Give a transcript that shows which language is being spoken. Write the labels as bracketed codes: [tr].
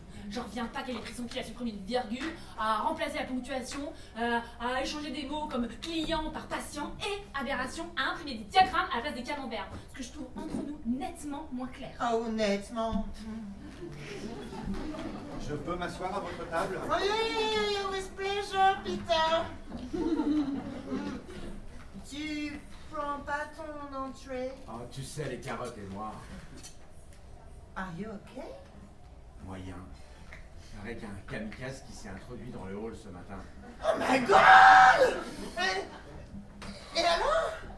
[fr] J'en reviens pas qu'elle ait pris son pied à supprimer une virgule, à remplacer la ponctuation, à échanger des mots comme client par patient et aberration, à imprimer des diagrammes à la place des camemberts. Ce que je trouve entre nous nettement moins clair. Ah, honnêtement. Je peux m'asseoir à votre table? Oui, [en] with pleasure, Peter. [fr] Tu prends pas ton entrée? Oh, tu sais, les carottes et noires. [en] Are you okay? [fr] Moyen. Avec un kamikaze qui s'est introduit dans le hall ce matin. [en] Oh my god! [fr] Et alors?